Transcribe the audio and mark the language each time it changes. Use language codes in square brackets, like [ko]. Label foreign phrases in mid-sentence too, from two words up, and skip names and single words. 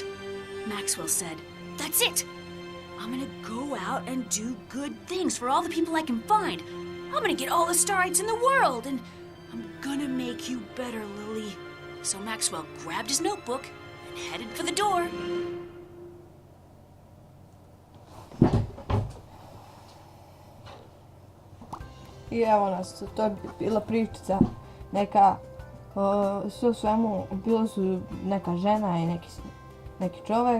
[en] Maxwell said, "That's it! I'm gonna go out and do good things for all the people I can find. I'm gonna get all the starites in the world, and I'm gonna make you better, Lily." So Maxwell grabbed his notebook and headed for the door. [hr] I evo nas, to je bila pričica neka, sve u svemu, bilo su neka žena i neki čovjek.